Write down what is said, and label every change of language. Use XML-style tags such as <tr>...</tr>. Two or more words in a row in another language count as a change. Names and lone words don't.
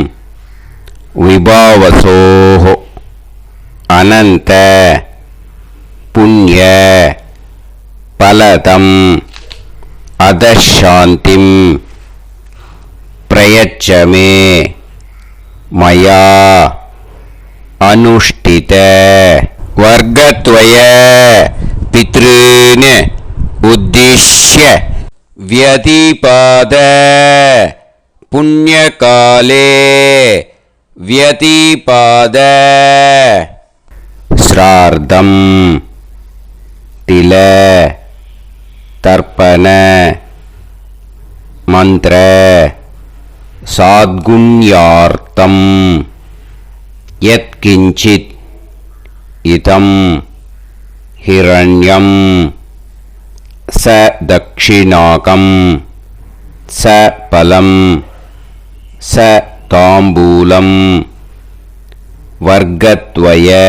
<sa>विभावसोः अनन्त पुण्य फलदम् अतशान्तिं प्रयच्छमे मया अनुष्ठित वर्गद्वय पितॄन् उद्दिश्य व्यतीपात पुण्यकाले व्यतीपात श्राद्धं तिल तर्पण मंत्र साद्गुण्यार्थं यत्किंचित् इदं हिरण्यं स दक्षिणाकं स फलं स ताम्बूलं वर्गद्वय</sa>